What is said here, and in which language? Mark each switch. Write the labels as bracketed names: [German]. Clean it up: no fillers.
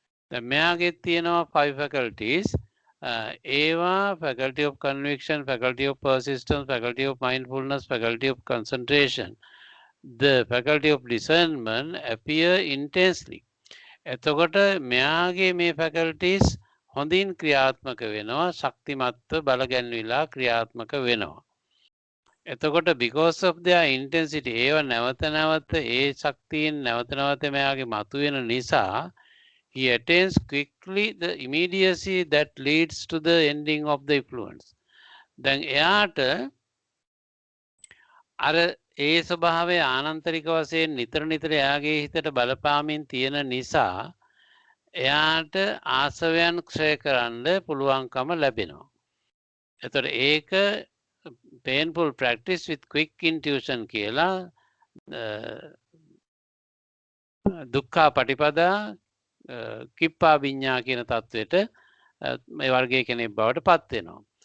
[Sinhala] දැන් මෙයාගේ තියෙනවා 5 faculties. [English] ඒවා faculty of conviction, faculty of persistence, faculty of mindfulness, faculty of concentration, the faculty of discernment appear intensely. [Sinhala] එතකොට මෙයාගේ මේ faculties හොඳින් ක්‍රියාත්මක වෙනවා, ශක්තිමත්ව බලගැන්විලා ක්‍රියාත්මක වෙනවා. එතකොට [English] because of their intensity [Sinhala] ඒව නැවත නැවත ඒ ශක්තියෙන් නැවත නැවත මෙයාගේ මතුවෙන නිසා [English] he attains quickly the immediacy that leads to the ending of the influence. [Sinhala] දැන් එයාට අර ඒ ස්වභාවය ආනන්තරික වශයෙන් නිතර නිතර එයාගේ හිතට බලපාමින් තියෙන නිසා එයාට ආසවයන් ක්ෂය කරන්න පුළුවන්කම ලැබෙනවා. එතකොට ඒක [English] painful practice with quick intuition [Sinhala] කියලා දුක්ඛා පටිපදා කිප්පා විඤ්ඤා කියන තත්වයට මේ වර්ගයේ කෙනෙක් බවට පත් වෙනවා.